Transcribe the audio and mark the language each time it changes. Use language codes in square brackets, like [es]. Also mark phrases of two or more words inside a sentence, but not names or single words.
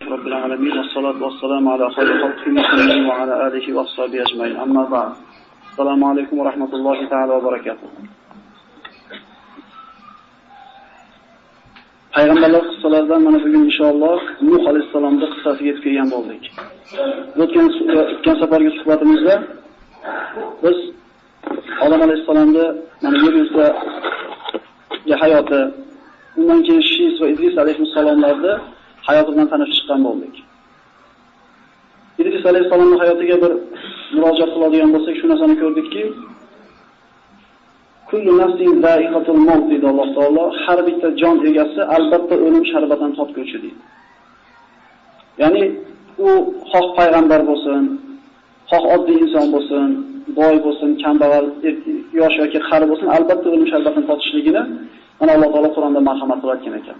[ar] رب العالمين والصلاة والسلام على خير خلقه محمد وعلى آله وصحبه أجمعين أما بعد السلام عليكم ورحمة الله تعالى وبركاته [uz] Payg'ambarlar qissalaridan mana bugun inshaalloh Nuh alayhisalomning qissasiga yetib kelgan bo'ldik. O'tgan safargi suhbatimizda biz Odam alayhisalomning mana yer yuzidagi hayoti, undan keyin Shis va Idris alayhisalomlarning hayoti bilan tanishib chiqqan bo'ldik. Idris alayhisalomning hayotiga bir murojaat qiladigan bo'lsak, shu narsani ko'rdikki, [ar] كل نفس ذائقة الموت [uz] dedi Alloh taolo, har bitta jon egasi albatta o'lim sharbatidan totguvchi deydi. Ya'ni u xoh payg'ambar bo'lsin, xoh oddiy inson bo'lsin, boy bo'lsin, kambag'al, yosh yoki qari bo'lsin, albatta o'lim sharbatidan totishligini mana Alloh taolo Qur'onda marhamat qilayotgan ekan.